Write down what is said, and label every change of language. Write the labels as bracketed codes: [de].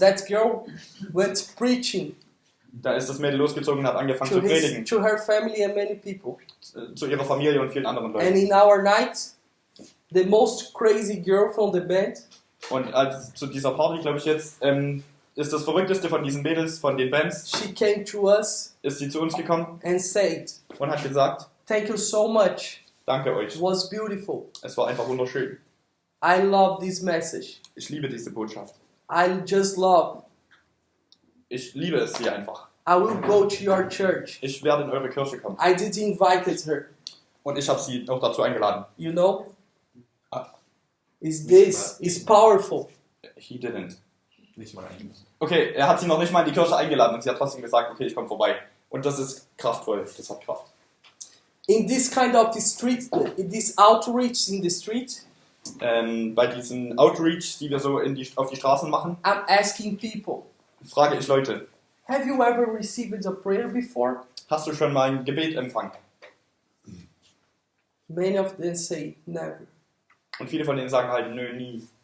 [en] that girl went preaching [de] da ist das Mädel losgezogen und hat angefangen zu predigen. [en] to her family and many people. [de] Zu ihrer Familie und vielen anderen [en] And [de] Leuten. [en] in our night, the most crazy girl from the band, [de] Und zu dieser Party, glaube ich jetzt, ist das Verrückteste von diesen Mädels, von den Bands, [en] she came to us [de] ist sie zu uns gekommen [en] and said, [de] und hat gesagt, [en] thank you so much. [de] danke [en] It [de] euch. [en] was beautiful. [de] Es war einfach wunderschön. [en] I love this message. [de] Ich liebe diese Botschaft. [en] I just love. [de] Ich liebe es sie einfach. [en] I will go to your church. [de] Ich werde in eure Kirche kommen. [en] I did invite her. [de] Und ich habe sie auch dazu eingeladen. [en] You know? Ah. Is powerful. He didn't. [de] Nicht mal ein. Okay, er hat sie noch nicht mal in die Kirche eingeladen und sie hat trotzdem gesagt, okay, ich komme vorbei. Und das ist kraftvoll, das hat Kraft. [en] In this kind of the street, in this outreach in the street, [de] Bei diesen Outreach, die wir so auf die Straßen machen, [en] I'm asking people, [de] frage ich Leute, [en] have you ever received a prayer before? [de] hast du schon mal ein Gebet empfangen? [en] Many of them say never. [de] Und viele von denen sagen halt, nö, nie.